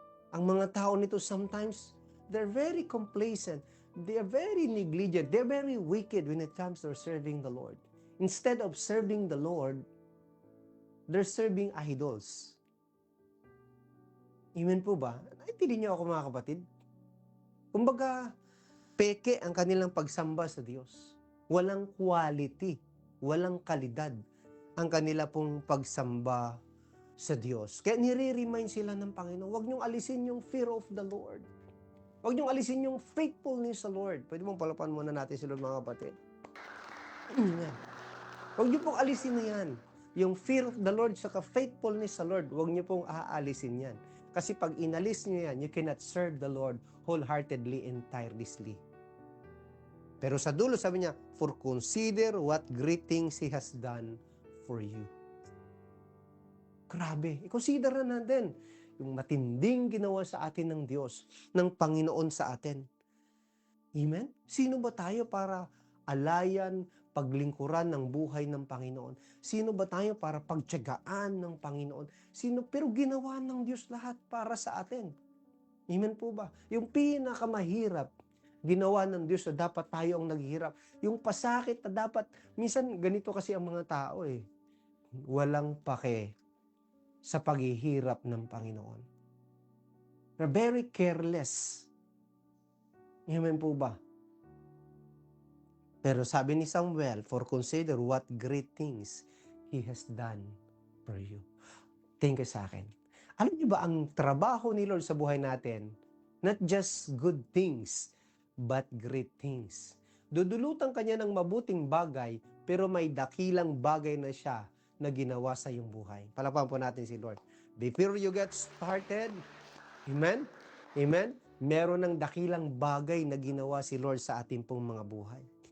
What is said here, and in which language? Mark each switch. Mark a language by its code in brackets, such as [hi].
[tl] Ang mga tao nito [en] sometimes, they're very complacent, they're very negligent, they're very wicked when it comes to serving the Lord. Instead of serving the Lord, they're serving idols. [tl] Amen po ba? Naintindihan niyo ako mga kapatid? Kumbaga, peke ang kanilang pagsamba sa Diyos. Walang quality, walang kalidad ang kanila pong pagsamba sa Diyos. Kaya nire-remind sila ng Panginoon, huwag niyong alisin yung [en] fear of the Lord. [tl] Huwag niyong alisin yung faithfulness sa Lord. Pwede mong palapan muna natin sila mga kapatid. Amen. Huwag niyo pong alisin na yan. Yung [en] fear of the Lord [tl] saka faithfulness sa Lord, huwag niyo pong aalisin yan. Kasi pag inalis niyo yan, [en] you cannot serve the Lord wholeheartedly and tirelessly. [tl] Pero sa dulo sabi niya, [en] for consider what great things He has done for you. [tl] Grabe, i-consider na natin yung matinding ginawa sa atin ng Diyos, ng Panginoon sa atin. Amen? Sino ba tayo para alayan, paglingkuran ng buhay ng Panginoon? Sino ba tayo para pagtiyagaan ng Panginoon? Pero ginawa ng Diyos lahat para sa atin. Amen po ba? Yung pinakamahirap, ginawa ng Diyos na dapat tayo ang naghihirap. Yung pasakit na dapat, minsan ganito kasi ang mga tao walang pake sa paghihirap ng Panginoon. [en] They're very careless. Amen po ba? [tl] Pero sabi ni Samuel, [en] for consider what great things He has done for you. [tl] Tingin sa akin. Alam niyo ba ang trabaho ni Lord sa buhay natin? [en] Not just good things, but great things. [tl] Dudulutan kanya ng mabuting bagay, pero may dakilang bagay na siya na ginawa sa iyong buhay. Palapakan po natin si Lord. [en] Before you get started, [tl] amen? Amen? Meron ng dakilang bagay na ginawa si Lord sa ating pong mga buhay.